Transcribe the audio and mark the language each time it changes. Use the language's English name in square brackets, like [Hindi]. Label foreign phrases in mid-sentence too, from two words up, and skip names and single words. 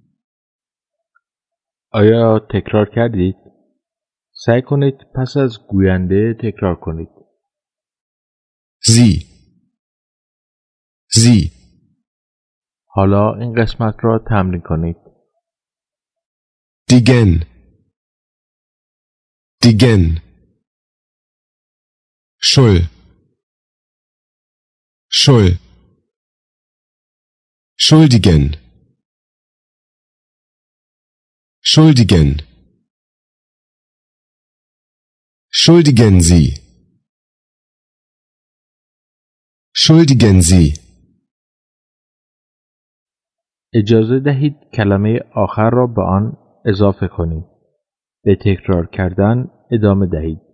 [Persian] آیا تکرار کردید؟ سعی کنید پس از گوینده تکرار کنید. Sie. حالا این قسمت را تمرین کنید. [German] Die Gen. Schul. Schuldigen. Schuldigen Sie. Schuldigen Sie. [Persian] اجازه دهید کلمه آخر را به آن اضافه کنید. به تکرار کردن ادامه دهید.